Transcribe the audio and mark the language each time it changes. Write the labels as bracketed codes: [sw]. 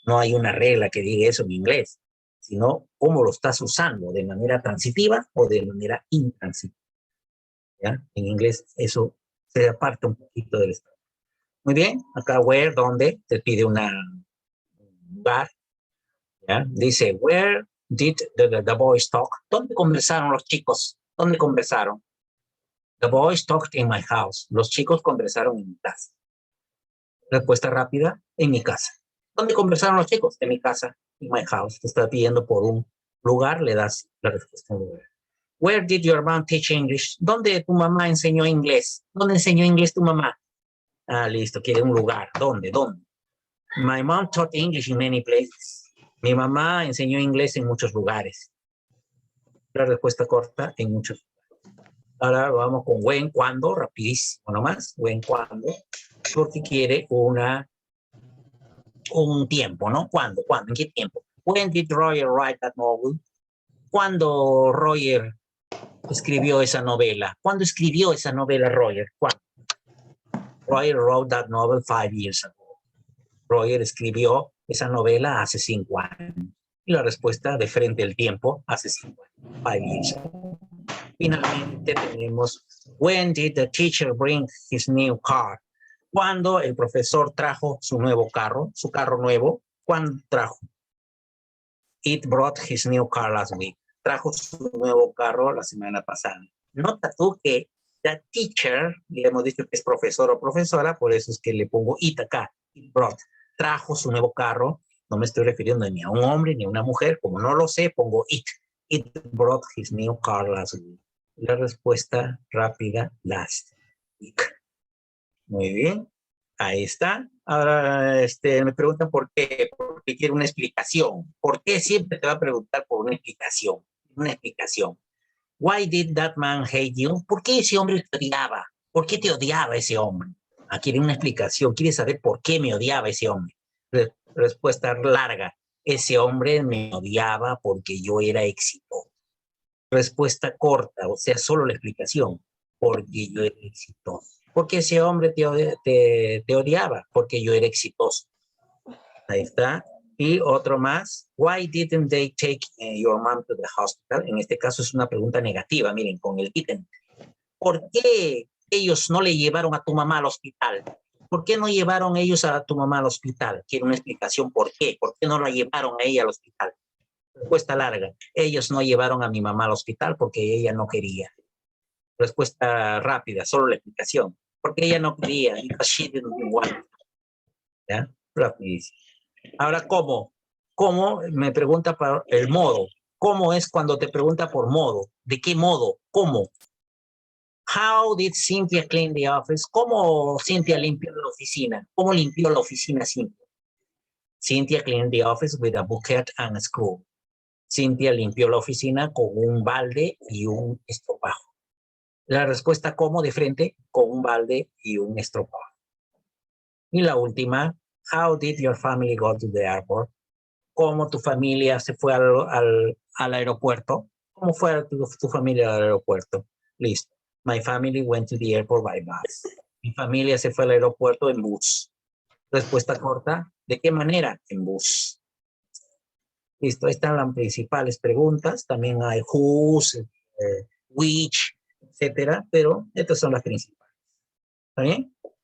[es] No hay una regla que diga eso en inglés, sino cómo lo estás usando, de manera transitiva o de manera intransitiva. ¿Ya? En inglés eso se aparta un poquito del español. Muy bien, acá where, donde, te pide lugar. ¿Ya? [en] Dice, where did the boys talk? [es] ¿Dónde conversaron los chicos? ¿Dónde conversaron? [en] The boys talked in my house. [es] Los chicos conversaron en mi casa. Respuesta rápida, en mi casa. ¿Dónde conversaron los chicos? En mi casa, [en] in my house. [es] Te está pidiendo por un lugar, le das la respuesta en lugar. [en] Where did your mom teach English? [es] ¿Dónde tu mamá enseñó inglés? ¿Dónde enseñó inglés tu mamá? Ah, listo, quiere un lugar. ¿Dónde? ¿Dónde? [en] My mom taught English in many places. [es] Mi mamá enseñó inglés en muchos lugares. La respuesta corta, en muchos lugares. Ahora vamos con when, cuando, rapidísimo nomás. When, cuando, porque quiere un tiempo, ¿no? ¿Cuándo? ¿Cuándo? ¿En qué tiempo? [en] When did Roger write that novel? [es] ¿Cuándo Roger escribió esa novela? ¿Cuándo escribió esa novela Roger? ¿Cuándo? [en] Roger wrote that novel 5 years ago. [es] Roger escribió esa novela hace 5 años. Y la respuesta de frente al tiempo, hace 5 años. [en] 5 years ago. [es] Finalmente tenemos, [en] when did the teacher bring his new car? [es] ¿Cuándo el profesor trajo su nuevo carro, su carro nuevo? ¿Cuándo trajo? It brought his new car last week. Trajo su nuevo carro la semana pasada. Nota tú que [en] the teacher, [es] le hemos dicho que es profesor o profesora, por eso es que le pongo it acá. [en] It brought. [es] Trajo su nuevo carro. No me estoy refiriendo ni a un hombre ni a una mujer. Como no lo sé, pongo it. [en] It brought his new car last week. [es] La respuesta rápida, [en] last week. [es] Muy bien. Ahí está. Ahora me preguntan por qué. Porque quiero una explicación. ¿Por qué siempre te va a preguntar por una explicación? Una explicación. [en] Why did that man hate you? [es] ¿Por qué ese hombre te odiaba? ¿Por qué te odiaba ese hombre? Ah, quiere una explicación. Quiere saber por qué me odiaba ese hombre. Respuesta larga. Ese hombre me odiaba porque yo era exitoso. Respuesta corta, o sea, solo la explicación. Porque yo era exitoso. Porque ese hombre te odiaba, porque yo era exitoso. Ahí está. Y otro más. [en] Why didn't they take your mom to the hospital? [es] En este caso es una pregunta negativa, miren, con el didn't. ¿Por qué ellos no le llevaron a tu mamá al hospital? ¿Por qué no llevaron ellos a tu mamá al hospital? Quiero una explicación por qué. ¿Por qué no la llevaron a ella al hospital? Respuesta larga. Ellos no llevaron a mi mamá al hospital porque ella no quería. Respuesta rápida, solo la explicación. Porque ella no quería. [en] Because she didn't want. [es] ¿Ya? Rapidísimo. Ahora, ¿cómo? ¿Cómo? Me pregunta por el modo. ¿Cómo es cuando te pregunta por modo? ¿De qué modo? ¿Cómo? [en] How did Cynthia clean the office? [es] ¿Cómo Cynthia limpió la oficina? ¿Cómo limpió la oficina Cynthia? [en] Cynthia cleaned the office with a bucket and a screw. [es] Cynthia limpió la oficina con un balde y un estropajo. La respuesta, ¿cómo? De frente, con un balde y un estropajo. Y la última, [en] how did your family go to the airport? [es] ¿Cómo tu familia se fue al aeropuerto? ¿Cómo fue tu familia al aeropuerto? Listo. [en] My family went to the airport by bus. [es] Mi familia se fue al aeropuerto en bus. Respuesta corta, ¿de qué manera? En bus. Listo, están las principales preguntas. También hay whose, which, etcétera, pero estas son las principales. ¿Está bien?